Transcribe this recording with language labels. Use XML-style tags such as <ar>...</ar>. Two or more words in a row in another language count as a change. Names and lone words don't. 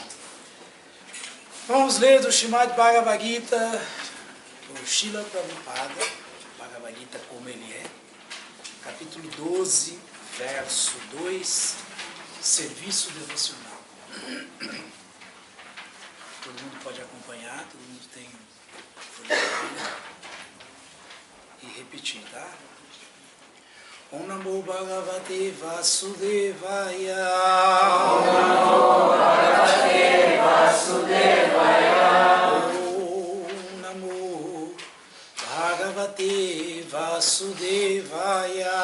<pt>Vamos ler do Srimad Bhagavad Gita, do Srila Prabhupada, Bhagavad Gita como ele é, capítulo 12, verso 2, serviço devocional. Todo mundo pode acompanhar, todo mundo tem e repetir, tá?</pt> <sa>ॐ नमो भगवते वासुदेवाय. ॐ नमो भगवते वासुदेवाय. ॐ नमो भगवते वासुदेवाय.</sa>